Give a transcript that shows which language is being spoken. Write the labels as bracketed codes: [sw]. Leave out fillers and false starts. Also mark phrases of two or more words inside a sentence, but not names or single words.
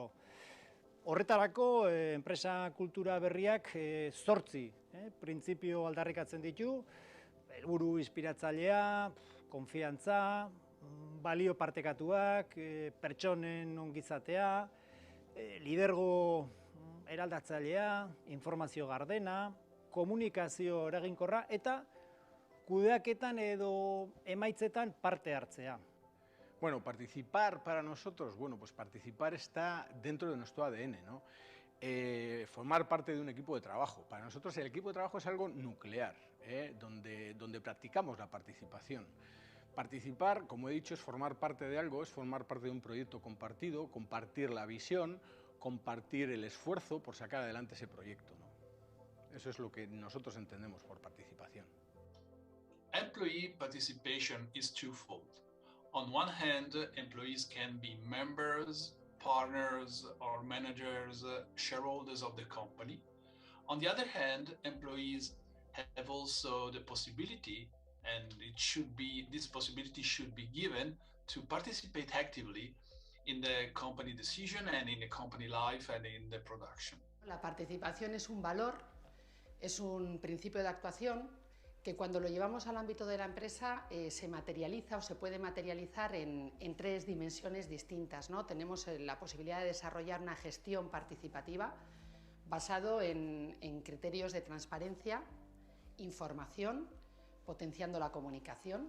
[eu] Horretarako, enpresa kultura berriak 8 printzipio aldarrikatzen ditu, helburu inspiratzailea, konfiantza, balio partekatuak, pertsonen ongizatea, lidergo eraldatzailea, informazio gardena, komunikazio eraginkorra eta kudeaketan edo emaitzetan parte hartzea. [es] Bueno, participar para nosotros, pues participar está dentro de nuestro ADN, ¿no? Formar parte de un equipo de trabajo. Para nosotros el equipo de trabajo es algo nuclear, donde practicamos la participación. Participar, como he dicho, es formar parte de algo, es formar parte de un proyecto compartido, compartir la visión, compartir el esfuerzo por sacar adelante ese proyecto, ¿no? Eso es lo que nosotros entendemos por participación. [en] Employee participation is twofold. On one hand, employees can be members, partners, or managers, shareholders of the company. On the other hand, employees have also the possibility, and this possibility should be given, to participate actively in the company decision and in the company life and in the production. [es] La participación es un valor, es un principio de actuación que cuando lo llevamos al ámbito de la empresa se materializa o se puede materializar en tres dimensiones distintas, ¿no? Tenemos la posibilidad de desarrollar una gestión participativa basado en criterios de transparencia, información, potenciando la comunicación.